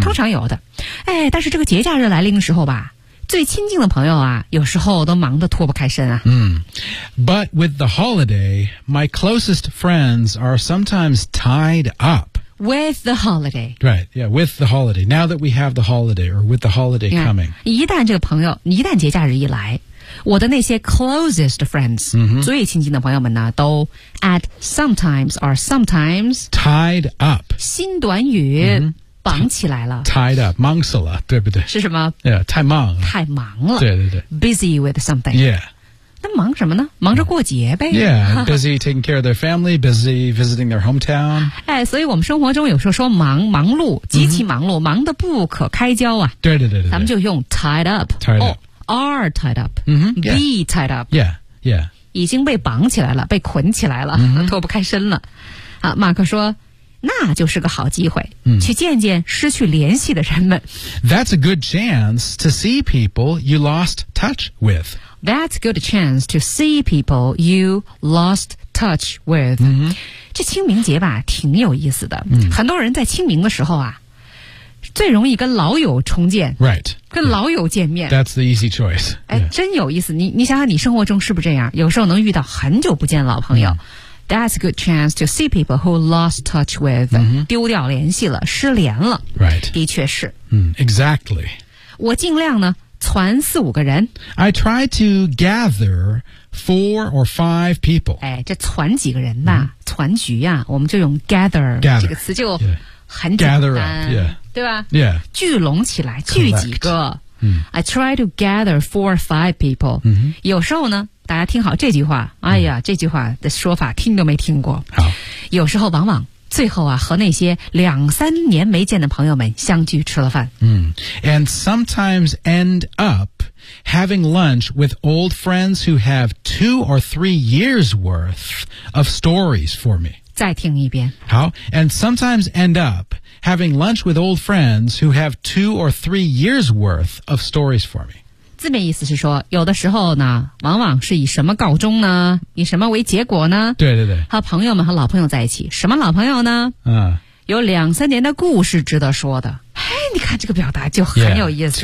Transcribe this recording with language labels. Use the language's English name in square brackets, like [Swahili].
[Chinese] 通常有的哎，但是这个节假日来临的时候吧，最亲近的朋友啊，有时候都忙得脱不开身啊。嗯、mm. [English] ，But with the holiday, my closest friends are sometimes tied up. With the holiday, right? Yeah, with the holiday. Now that we have the holiday, or with the holiday coming, [Chinese] 一旦这个朋友，一旦节假日一来，我的那些 [English] closest friends、 mm-hmm. [Chinese] 最亲近的朋友们呢，都 at sometimes or sometimes [English] tied up. [Chinese] 新短语。 Mm-hmm. 绑起来了 [English] Tied up [Chinese] 忙死了对不对是什么 yeah, 太忙了对对对 [English] Busy with something Yeah [Chinese] 那忙什么呢忙着过节呗 [English] Yeah Busy taking care of their family Busy visiting their hometown [Chinese] 哎，所以我们生活中有时候说忙碌极其忙碌、mm-hmm. 忙得不可开交啊对咱们就用 tied up [English] Tied up、 oh, Are tied up、 mm-hmm. Be、 yeah. tied up Yeah Yeah [Chinese] 已经被绑起来了被捆起来了、 mm-hmm. 脱不开身了好马克说那就是个好机会、嗯、去见见失去联系的人们 [English] That's a good chance to see people you lost touch with That's a good chance to see people you lost touch with、 [Chinese] 嗯、这清明节吧挺有意思的、嗯、很多人在清明的时候啊最容易跟老友重见 [English] Right [Chinese] 跟老友见面、 [English] yeah. That's the easy choice、yeah. [Chinese] 哎，真有意思 你想想你生活中是不是这样有时候能遇到很久不见老朋友、嗯 [English] That's a good chance to see people who lost touch with、 mm-hmm. [Chinese] 丢掉联系了失联了 [English] Right [Chinese] 的确是、 [English] mm, Exactly [Chinese] 我尽量呢传四五个人 [English] I try to gather four or five people [Chinese] 哎，这传几个人吧、mm-hmm. 传局啊我们就用 [English] gather [Chinese] 这个词就很简单 [English] Gather up、yeah. [Chinese] 对吧 [English] Yeah [Chinese] 聚拢起来聚几个、 mm-hmm. [English] I try to gather four or five people、 mm-hmm. [Chinese] 有时候呢大家听好这句话哎呀、嗯、这句话的说法听都没听过好有时候往往最后啊和那些两三年没见的朋友们相聚吃了饭 [English] 嗯 And sometimes end up having lunch with old friends who have two or three years worth of stories for me [Chinese] 再听一遍 [English] 好 And sometimes end up having lunch with old friends who have two or three years worth of stories for me [Chinese] 字面意思是说有的时候呢往往是以什么告终呢以什么为结果呢对对对和朋友们和老朋友在一起什么老朋友呢、有两三年的故事值得说的哎，你看这个表达就很有意思